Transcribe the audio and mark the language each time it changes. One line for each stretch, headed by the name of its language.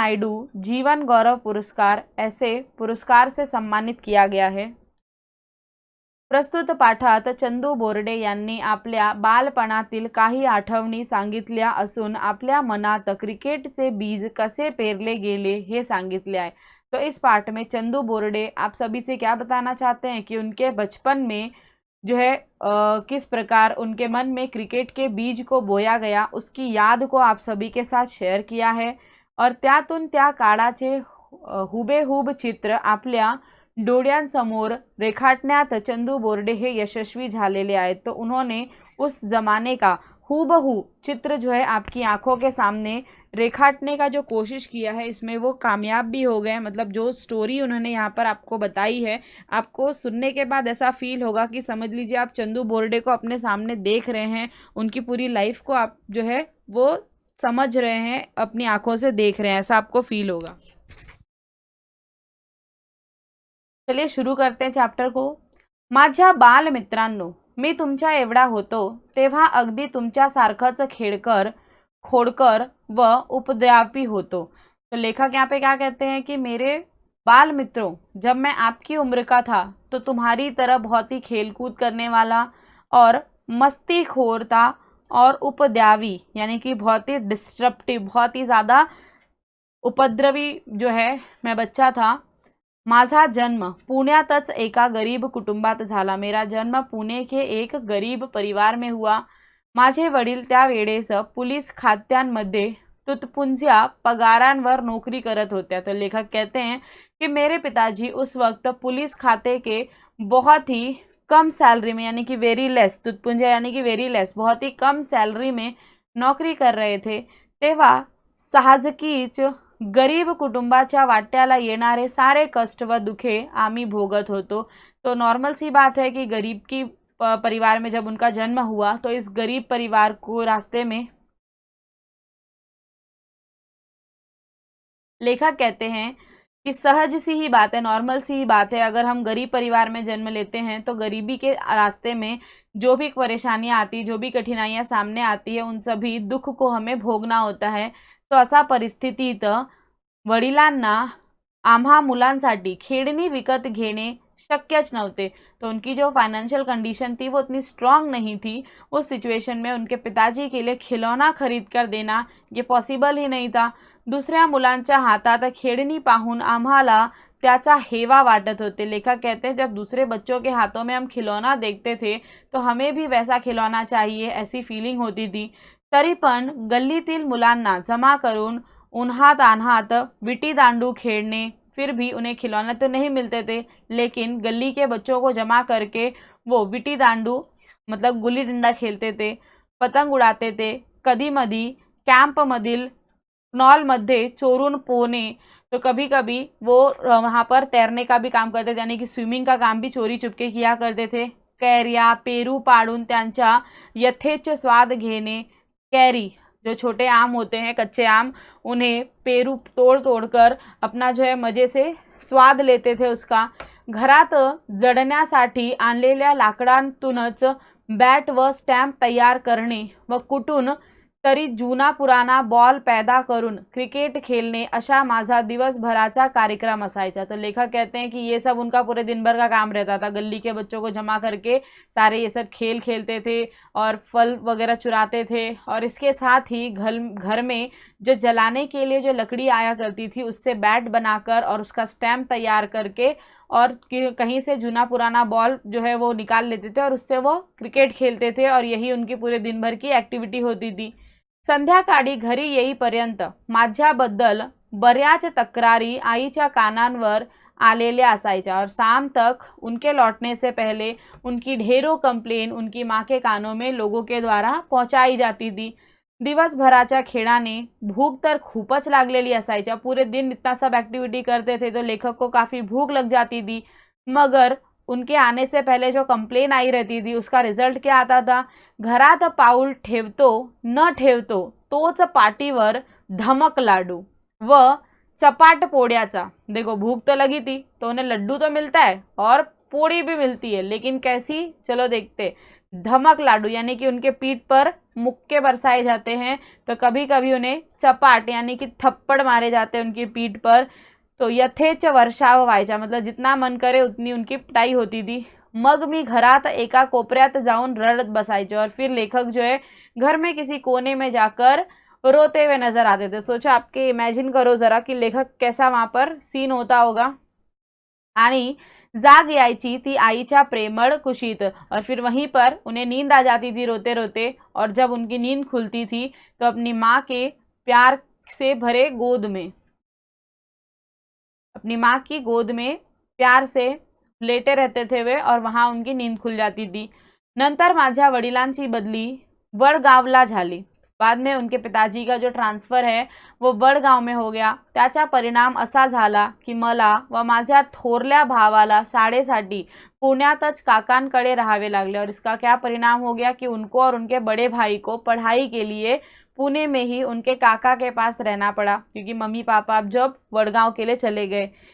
Hindi: नायडू जीवन गौरव पुरस्कार ऐसे पुरस्कार से सम्मानित किया गया है।
Marathi: प्रस्तुत पाठात चंदू बोर्डे यांनी आपल्या बालपणातील काही आठवणी सांगितल्या असून आपल्या मनात क्रिकेटचे बीज कसे पेरले गेले हे सांगितले आहे।
Hindi: तो इस पाठ में चंदू बोर्डे आप सभी से क्या बताना चाहते हैं कि उनके बचपन में जो है किस प्रकार उनके मन में क्रिकेट के बीज को बोया गया, उसकी याद को आप सभी के साथ शेअर किया है।
Marathi: और त्यातून त्या काळाचे हुबेहूब चित्र आपल्या डोळ्यांसमोर रेखाटण्यात चंदू बोर्डे हे यशस्वी झालेले आहेत।
Hindi: तो उन्होंने उस ज़माने का हूबहू चित्र जो है आपकी आंखों के सामने रेखाटने का जो कोशिश किया है, इसमें वो कामयाब भी हो गए। मतलब जो स्टोरी उन्होंने यहाँ पर आपको बताई है, आपको सुनने के बाद ऐसा फील होगा कि समझ लीजिए आप चंदू बोर्डे को अपने सामने देख रहे हैं, उनकी पूरी लाइफ को आप जो है वो समझ रहे हैं, अपनी आंखों से देख रहे हैं, ऐसा आपको फील होगा। चलिए शुरू करते हैं चॅप्टर को।
Marathi: माझ्या बालमित्रांनो, मी तुमच्या एवढा होतो तेव्हा अगदी तुमच्यासारखंच खेळकर, खोडकर व उपद्व्यापी होतो।
Hindi: तो लेखक यहाँ पे क्या कहते हैं कि मेरे बाल मित्रों, जब मैं आपकी उम्र का था तो तुम्हारी तरह बहुत ही खेलकूद करने वाला और मस्तीखोर था और उपद्रवी यानी कि बहुत ही डिस्ट्रप्टिव, बहुत ही ज़्यादा उपद्रवी जो है मैं बच्चा था।
Marathi: माझा जन्म पुण्यातच एका गरीब कुटुंबात झाला।
Hindi: मेरा जन्म पुणे के एक गरीब परिवार में हुआ।
Marathi: माझे वडील त्यावेळेस पुलिस खात्यांमध्ये तुटपुंज्या पगारांवर नौकरी करत होते।
Hindi: तो लेखक कहते हैं कि मेरे पिताजी उस वक्त पुलिस खाते के बहुत ही कम सैलरी में यानी कि वेरी लेस, तुटपुंजा यानी कि वेरी लेस, बहुत ही कम सैलरी में नौकरी कर रहे थे।
Marathi: तेव्हा साहजिकीच गरीब कुटुंबाच्या वाट्याला येणारे सारे कष्ट व दुखे आम्ही भोगत होतो।
Hindi: तो नॉर्मल सी बात है कि गरीब की परिवार में जब उनका जन्म हुआ तो इस गरीब परिवार को रास्ते में लेखक कहते हैं कि सहज सी ही बात है, नॉर्मल सी ही बात है। अगर हम गरीब परिवार में जन्म लेते हैं तो गरीबी के रास्ते में जो भी परेशानियां आती, जो भी कठिनाइयां सामने आती है, उन सभी दुख को हमें भोगना होता है।
Marathi: तो अशा परिस्थितीत वडिलांना आम्हा मुलांसाठी खेळणी विकत घेणे शक्यच नव्हते।
Hindi: तो उनकी जो फाइनेंशियल कंडीशन थी वो उतनी स्ट्रांग नहीं थी। उस सिचुएशन में उनके पिताजी के लिए खिलौना खरीद कर देना ये पॉसिबल ही नहीं था।
Marathi: दुसऱ्या मुलांच्या हातात खेळणी पाहून आम्हाला त्याचा हेवा वाटत होते।
Hindi: लेखक कहते हैं जब दूसरे बच्चों के हाथों में हम खिलौना देखते थे तो हमें भी वैसा खिलौना चाहिए, ऐसी फीलिंग होती थी।
Marathi: तरी पण गल्लीतील मुलांना जमा करून उन्हात अनहात विटी दांडू खेलने,
Hindi: फिर भी उन्हें खिलौने तो नहीं मिलते थे, लेकिन गली के बच्चों को जमा करके वो विटी दांडू मतलब गुल्ली डंडा खेलते थे, पतंग उड़ाते थे।
Marathi: कधी मधी कॅम्पमधील नॉलमध्ये चोरून पोहणे,
Hindi: तो कभी कभी वो वहाँ पर तैरने का भी काम करते थे, यानी कि स्विमिंग का काम भी चोरी चुपके किया करते थे।
Marathi: कैरिया पेरू पाडून त्यांचा यथेच्छ स्वाद घेणे, कैरी
Hindi: जो छोटे आम होते हैं, कच्चे आम, उन्हें पेरू तोड़ तोडकर अपना जो आहे मजे से स्वाद लेते थे उसका।
Marathi: घरात जडण्यासाठी आणलेल्या लाकडांतूनच बॅट व स्टॅम्प तयार करणे व कुठून तरी जुना पुराना बॉल पैदा करून क्रिकेट खेलने, अशा माझा दिवसभराचा कार्यक्रम असायचा।
Hindi: तो लेखक कहते हैं कि ये सब उनका पूरे दिन भर का काम रहता था। गली के बच्चों को जमा करके सारे ये सब खेल खेलते थे और फल वगैरह चुराते थे, और इसके साथ ही घर में जो जलाने के लिए जो लकड़ी आया करती थी उससे बैट बनाकर और उसका स्टैम्प तैयार करके और कहीं से जुना पुराना बॉल जो है वो निकाल लेते थे और उससे वो क्रिकेट खेलते थे, और यही उनकी पूरे दिन भर की ॲक्टिव्हिटी होती थी।
Marathi: संध्याकाळी घरी येईपर्यंत माझ्याबद्दल बऱ्याच तक्रारी आईच्या कानांवर आलेल्या असायच्या,
Hindi: और शाम तक उनके लौटने से पहले उनकी ढेरों कंप्लेन उनकी माँ के कानों में लोगों के द्वारा पहुंचाई जाती थी।
Marathi: दिवसभराच्या खेळाने भूक तर खूपच लागलेली असायच्या।
Hindi: पूरे दिन इतना सब एक्टिविटी करते थे तो लेखक को काफ़ी भूक लग जाती थी, मगर उनके आने से पहले जो कंप्लेन आई रहती थी उसका रिजल्ट क्या आता था?
Marathi: घरात पाऊल ठेवतो न ठेवतो तोच पाटीवर धमक लाडू व चपाट पोड़ियाचा।
Hindi: देखो, भूख तो लगी थी तो उन्हें लड्डू तो मिलता है और पोड़ी भी मिलती है, लेकिन कैसी, चलो देखते। धमक लाडू यानी कि उनके पीठ पर मुक्के बरसाए जाते हैं, तो कभी कभी उन्हें चपाट यानी कि थप्पड़ मारे जाते हैं उनकी पीठ पर। तो
Marathi: यथेच वर्षाव व्हायचा,
Hindi: मतलब जितना मन करे उतनी उनकी पिटाई होती थी।
Marathi: मग मी घरात एका कोपऱ्यात जाऊन रडत बसायचे,
Hindi: और फिर लेखक जो है घर में किसी कोने में जाकर रोते हुए नजर आते थे। सोचो, आपके इमेजिन करो ज़रा कि लेखक कैसा वहाँ पर सीन होता होगा।
Marathi: आणि जाग यायची ती आईच्या प्रेमळ कुशीत,
Hindi: और फिर वहीं पर उन्हें नींद आ जाती थी रोते रोते, और जब उनकी नींद खुलती थी तो अपनी माँ के प्यार से भरे गोद में, अपनी माँ की गोद में प्यार से लेटे रहते थे वे, और वहाँ उनकी नींद खुल जाती थी।
Marathi: नंतर माझ्या वडिलांची बदली वडगावला झाली।
Hindi: बाद में उनके पिताजी का जो ट्रान्सफ़र है वो वडगाव में हो गया।
Marathi: त्याचा परिणाम असा झाला की मला व माझ्या थोरल्या भावाला शाळेसाठी पुण्यातच काकांकडे राहावे लागले,
Hindi: और इसका क्या परिणाम हो गया कि उनको और उनके बड़े भाई को पढ़ाई के लिए पुणे में ही उनके काका के पास रहना पड़ा, क्योंकि मम्मी पापा अब जब वडगाव के लिए चले गए।